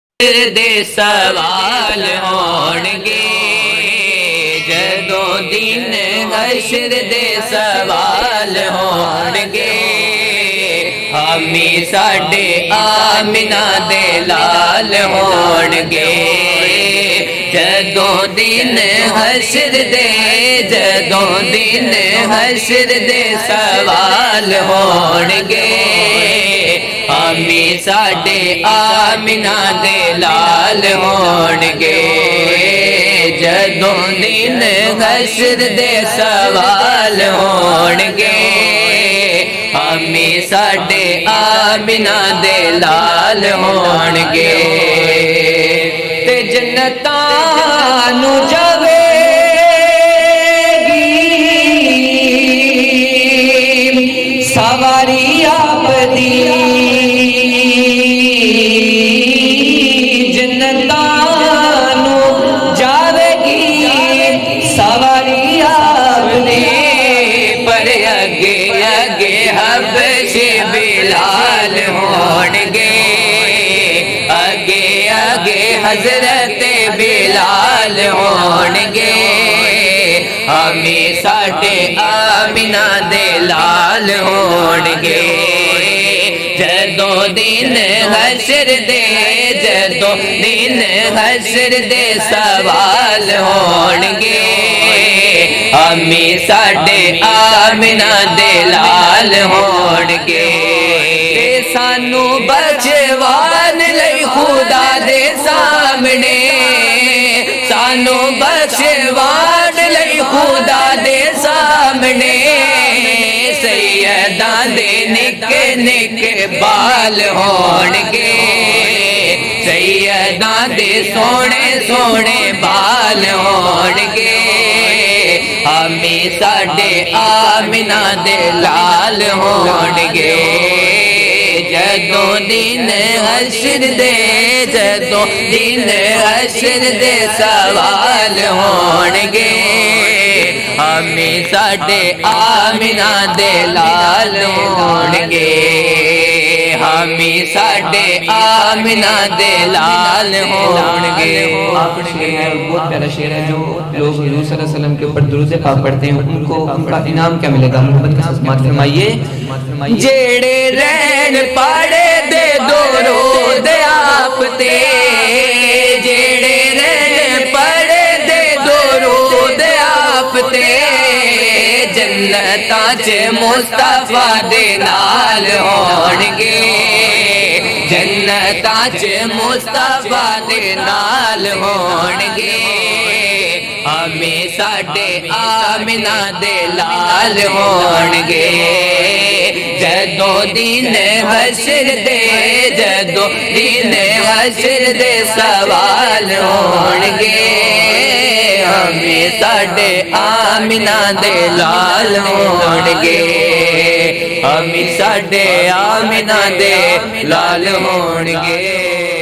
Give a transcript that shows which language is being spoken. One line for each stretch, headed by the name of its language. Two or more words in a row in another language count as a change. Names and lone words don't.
Punjabi: دے سوال ہونگے جدوں دن حشر دے سوال ہونگے ہمی ساڈے آمنہ دے لال ہونگے جدوں دن حشر دے سوال ہونگے ہمی ساڈے آمنہ دے لال ہونگے جدوں دن حشر دے سوال ہونگے ہمی ساڈے آمنہ دے لال ہونگے تے جنتاں نو جاوے گی سواری آپ دی بلال ہونگے اگے اگے حضرت بلال ہونگے ہمیں ساڈے آمنہ دے لال ہونگے جدوں دن حشر دے سوال ہونگے ہمیں ساڈے آمنہ دے لال ہونگے سانو بچوان لئی خدا دے سامنے سانو بچوان لئی خدا دے سامنے سیداں دے نکے نکے بال ہونگے سیداں دے سونے سونے بال ہونگے ہمیں ساڈے آمنہ دے لال ہونگے جدوں دن حشر دے سوال ہونگے ہمیں ساڈے آمنہ دے لال ہونگے ہمیں ساڈے آمنہ دے لال ہونگے
Urdu: آپ نے کہا ہے بہت پیارا شعر ہے جو لوگ حضور صلی اللہ علیہ وسلم کے اوپر درود پاک پڑھتے ہیں ان کو ان کا انعام کیا ملے گا؟ محبت کے ساتھ سماعت فرمائیے
Punjabi: جیڑے رین پاڑے دے درود آپ تے جیڑے رین پاڑے دے درود آپ تے جنتاں چ مصطفیٰ دے نال ہونگے جنتاں چ مصطفیٰ دے نال ہونگے ہمیں ساڈے آمنہ دے لال ہونگے جدوں دن حشر دے سوال ہونگے ہمیں ساڈے آمنہ دے لال ہونگے ہمیں ساڈے آمنہ دے لال ہونگے